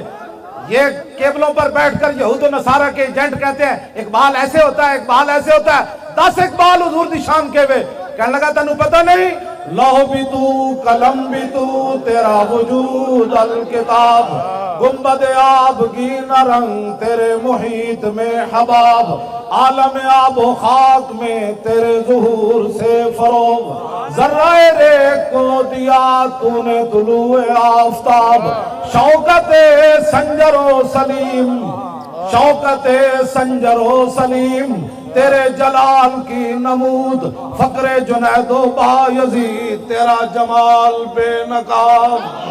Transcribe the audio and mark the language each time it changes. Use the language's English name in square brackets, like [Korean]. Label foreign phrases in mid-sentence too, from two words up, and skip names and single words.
[Urdu] یہ کیبلوں پر بیٹھ کر یہود و نصارہ کے ایجنٹ کہتے ہیں اقبال ایسے ہوتا ہے، اقبال ایسے ہوتا ہے، 10 اقبال [Punjabi] حضور دی شان کے وے کہنے لگا تنو پتہ نہیں، [Urdu] لوح بھی تو قلم بھی تو تیرا وجود الکتاب۔ گنبد آبگین رنگ تیرے محیط میں حباب، عالم آب و خاک میں تیرے ظہور سے فروغ، ذرہ ریگ کو دیا تو نے طلوع آفتاب، شوکت سنجر و سلیم، شوکت سنجر و سلیم تیرے جلال کی نمود، فقر جنید و بایزید تیرا جمال بے نقاب۔